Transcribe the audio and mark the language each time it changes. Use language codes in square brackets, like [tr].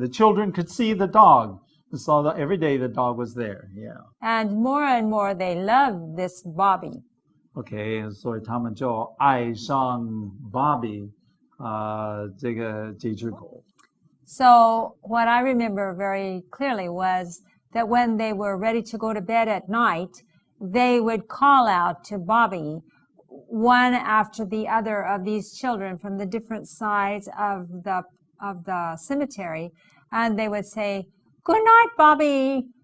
[en] The children could see the dog. They saw that every day the dog was there. Yeah. And more they loved this Bobby. [zh] OK， 所以他们就爱上 Bobby 这只狗。 [en] So what I remember very clearly was that when they were ready to go to bed at night, they would call out to Bobby, one after the other of these children from the different sides of the cemetery, and they would say, "Good night, Bobby."